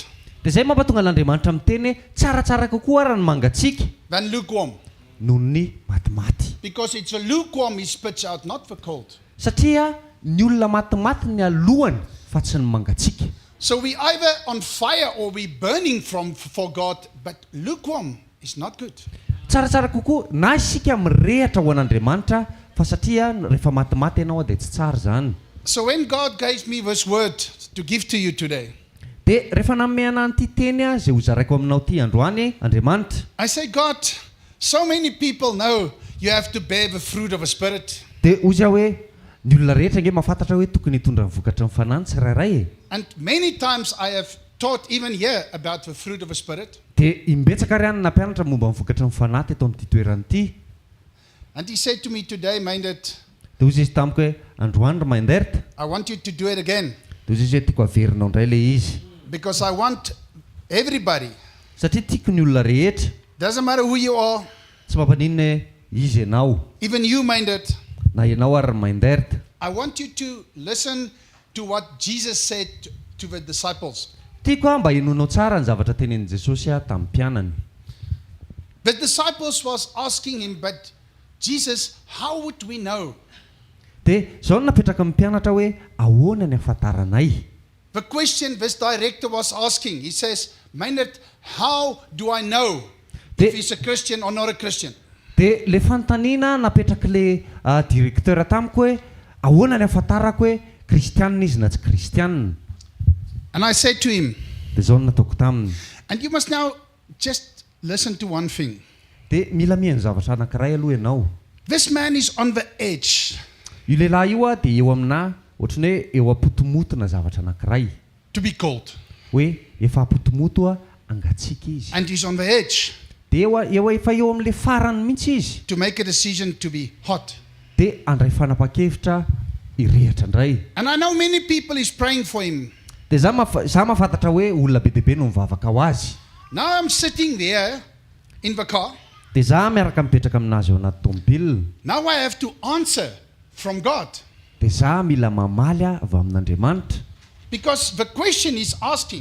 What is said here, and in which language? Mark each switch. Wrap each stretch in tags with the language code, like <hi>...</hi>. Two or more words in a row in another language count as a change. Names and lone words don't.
<mg>Dia izay mampatonga l'Andriamanitra miteny tsaratsara kokoa raha ny mangatsiaka</mg> <en>than lukewarm.</en> <mg>noho ny matimaty.</mg> <en>Because it's a lukewarm he spits out, not for cold.</en> <mg>Satria ny olona matimaty ny alohany fa tsy ny mangatsiaka.</mg> <en>So we either on fire or we burning for God, but lukewarm is not good.</en> <mg>Tsaratsara kokoa na isika mirehatra ho an'Andriamanitra fa satria rehefa matimaty ianao dia tsy tsara zany.</mg> <en>So when God gave me this word to give to you today,</en> <mg>Dia rehefa nanome anahy ity teny izay hozaraiko aminao ity androany Andriamanitra,</mg> <en>I say, God, so many people know you have to bear the fruit of a spirit.</en> <mg>dia ozy aho hoe ny olona rehetra nge mahafantatra hoe tokony hitondra ny vokatra ny fanahy tsirairay.</mg> <en>And many times I have taught even here about the fruit of a spirit.</en> <mg>Dia imbetsaka ary any nampianatra momba ny vokatra ny fanahy teto amin'ity toerana ity.</mg> <en>And he said to me today, Myndert,</en> <mg>Dia ozy izy tamiko hoe androany ry Myndert,</mg> <en>I want you to do it again.</en> <mg>dia ozy izy hoe tiako averinao indray le izy.</mg> <en>Because I want everybody,</en> <mg>Satria tiako ny olona rehetra,</mg> <en>doesn't matter who you are,</en> <mg>tsy mampaninona hoe izy ianao</mg> <en>even you, Myndert,</en> <mg>na ianao ary ry Myndert,</mg> <en>I want you to listen to what Jesus said to the disciples.</en> <mg>tiako mba hinonao tsara ny zavatra tenenin' Jesosy tamin'ny mpianany.</mg> <en>The disciples was asking him, but Jesus, how would we know?</en> <mg>Dia izao no napetraka amin'ny mpianatra hoe ahoana ny ahafantaranay.</mg> <en>The question this director was asking, he says, Myndert, how do I know if he's a Christian or not a Christian?</en> <mg>Dia le fanontaniana napetraka le direkteur tamiko hoe ahoana ny ahafantarako hoe kristianina izy na tsy kristianina.</mg> <en>And I said to him,</en> <mg>Dia izao no nataoko taminy.</mg> <en>and you must now just listen to one thing.</en> <mg>Dia mila mihaino zavatra anankiray aloha ianao.</mg> <en>This man is on the edge</en> <mg>Io lehilahy io dia eo amina ohatrany hoe eo apotomotona zavatra anankiray.</mg> <en>to be cold.</en> <mg>Hoe efa apotomoto angatsiaka izy.</mg> <en>And he's on the edge</en> <mg>Dia efa eo amin'le farany mihitsy izy.</mg> <en>to make a decision to be hot.</en> <mg>Dia andray fanapa-kevitra hirehitra indray.</mg> <en>And I know many people is praying for him.</en> <mg>Dia za mahafantatra hoe olona be deabe no mivavaka ho azy.</mg> <en>Now I'm sitting there in the car.</en> <mg>Dia za miaraka mipetraka aminazy eo anaty tômôbila.</mg> <en>Now I have to answer from God.</en> <mg>Dia za mila mamaly avy amin'Andriamanitra.</mg> <en>Because the question he's asking</en>